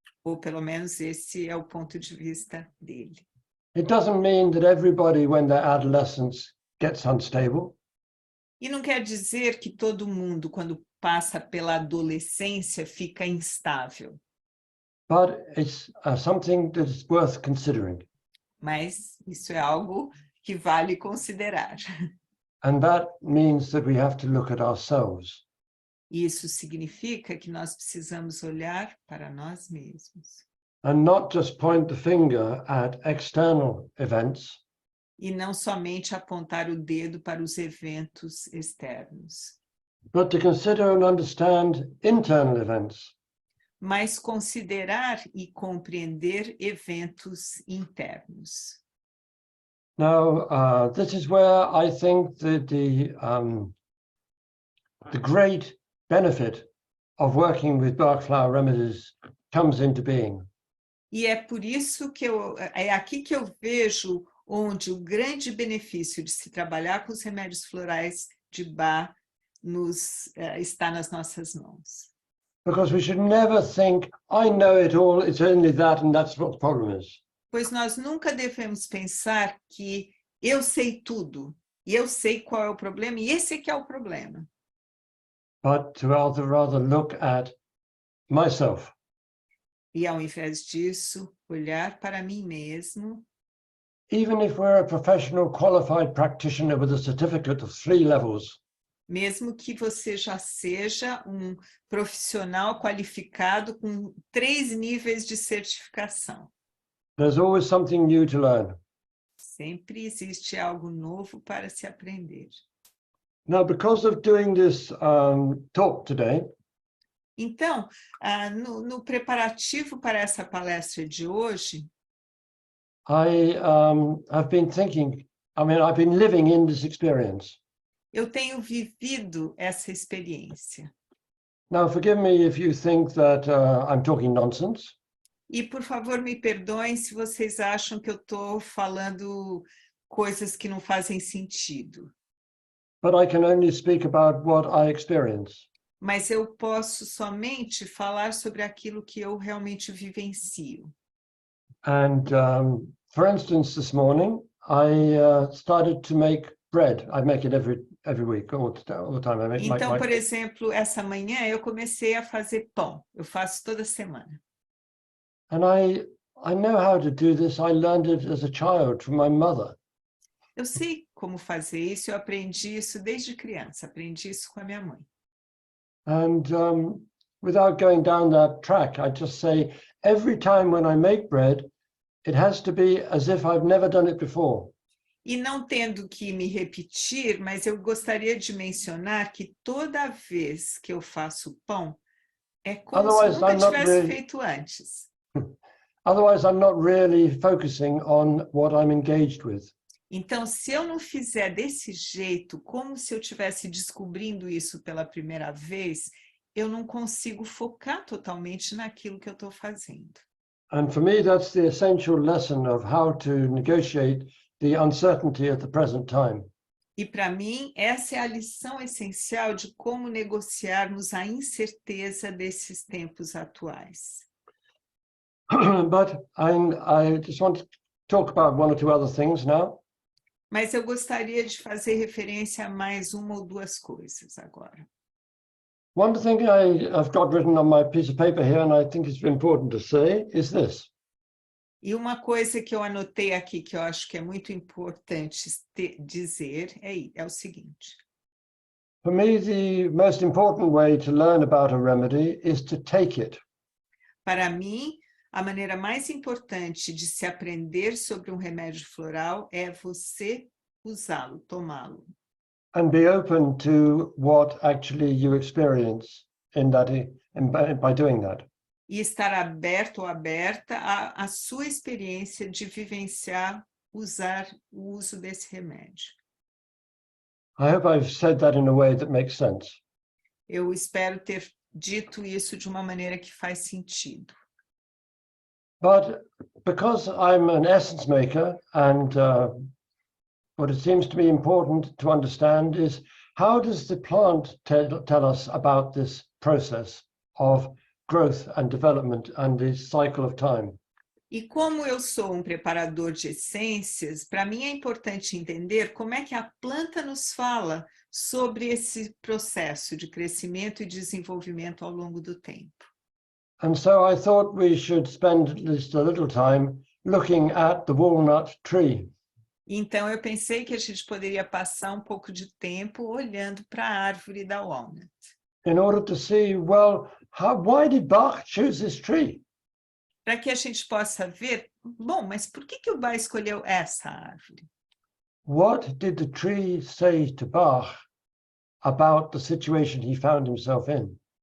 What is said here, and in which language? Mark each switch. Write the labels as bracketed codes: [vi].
[pt] ou pelo menos esse é o ponto de vista dele. [en] It doesn't mean that everybody, when they're adolescents, gets unstable. [pt] E não quer dizer que todo mundo, quando passa pela adolescência, fica instável. [en] But it's something that's worth considering. [pt] Mas isso é algo que vale considerar. [en] And that means that we have to look at ourselves. [pt] Isso significa que nós precisamos olhar para nós mesmos. [en] And not just point the finger at external events. [pt] E não somente apontar o dedo para os eventos externos. [en] but to consider and understand internal events. [pt] mas considerar e compreender eventos internos. [en] Now, this is where I think that the great benefit of working with Bach flower remedies comes into being. [pt] E é por isso que é aqui que eu vejo onde o grande benefício de se trabalhar com os remédios florais de Bach está nas nossas mãos. [en] Because we should never think, I know it all, it's only that and that's what the problem is. [pt] Pois nós nunca devemos pensar que eu sei tudo, e eu sei qual é o problema, e esse é que é o problema. [en] But to rather look at myself. [pt] E ao invés disso, olhar para mim mesmo. [en] Even if we're a professional qualified practitioner with a certificate of 3 levels. [pt] Mesmo que você já seja um profissional qualificado com 3 níveis de certificação. [en] There's always something new to learn. [pt] Sempre existe algo novo para se aprender. [en] Now, because of doing this talk today, [pt] então, no preparativo para essa palestra de hoje, [en] I've been thinking, I've been living in this experience. [pt] Eu tenho vivido essa experiência. [en] Now, forgive me if you think that I'm talking nonsense. [pt] E, por favor, me perdoem se vocês acham que eu estou falando coisas que não fazem sentido. [en] But I can only speak about what I experience. [pt] Mas eu posso somente falar sobre aquilo que eu realmente vivencio. [en] And, for instance, this morning, I started to make bread. I make it every week, all the time. I make [pt] Então, por exemplo, essa manhã eu comecei a fazer pão. Eu faço toda semana. [en] And I know how to do this. I learned it as a child from my mother. [pt] Eu sei como fazer isso, eu aprendi isso desde criança, aprendi isso com a minha mãe. [en] And without going down that track, I just say, every time when I make bread, it has to be as if I've never done it before. [pt] E não tendo que me repetir, mas eu gostaria de mencionar que toda vez que eu faço pão, é como se eu nunca tivesse feito antes. [en] Otherwise, I'm not really focusing on what I'm engaged with. [pt] Então, se eu não fizer desse jeito, como se eu estivesse descobrindo isso pela primeira vez, eu não consigo focar totalmente naquilo que eu estou fazendo. [en] And for me, that's the essential lesson of how to negotiate the uncertainty at the present time. [pt] E para mim, essa é a lição essencial de como negociarmos a incerteza desses tempos atuais. [en] But I just want to talk about 1 or 2 other things now. [pt] Mas eu gostaria de fazer referência a mais uma ou duas coisas agora. [en] One thing I've got written on my piece of paper here, and I think it's important to say, is this. [pt] E uma coisa que eu anotei aqui, que eu acho que é muito importante dizer, é o seguinte. [en] For me, the most important way to learn about a remedy is to take it. [pt] Para mim, a maneira mais importante de se aprender sobre um remédio floral é você usá-lo, tomá-lo. [en] And be open to what actually you experience by doing that. [pt] E estar aberto ou aberta à sua experiência de vivenciar, usar o uso desse remédio. [en] I hope I've said that in a way that makes sense. [pt] Eu espero ter dito isso de uma maneira que faz sentido. [en] But because I'm an essence maker, and what it seems to me important to understand is, how does the plant tell us about this process of growth and development and the cycle of time? [pt] E como eu sou um preparador de essências, para mim é importante entender como é que a planta nos fala sobre esse processo de crescimento e desenvolvimento ao longo do tempo. [en] And so I thought we should spend just a little time looking at the walnut tree. [pt] Então eu pensei que a gente poderia passar um pouco de tempo olhando para a árvore da Walnut. [en] In order to see, well, why did Bach choose this tree? [pt] Para que a gente possa ver, bom, mas por que o Bach escolheu essa árvore? [en] What did the tree say to Bach about the situation he found himself in.